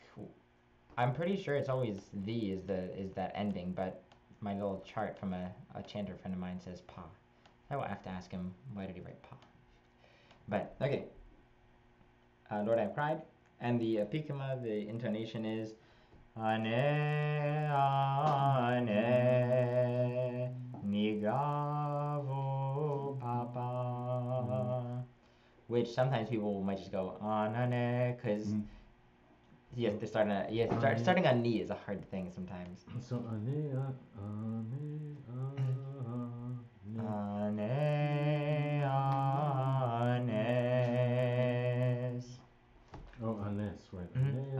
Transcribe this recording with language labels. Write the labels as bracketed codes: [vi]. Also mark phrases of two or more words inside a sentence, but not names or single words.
[en] I'm pretty sure it's always is that ending, but my little chart from a chanter friend of mine says pa. I will have to ask him why did he write pa. But okay. Lord, I have cried, and the apikama, the intonation is ane nigavo papa, which sometimes people might just go anane because starting on ni is a hard thing sometimes. So ane. Oh, anes, right.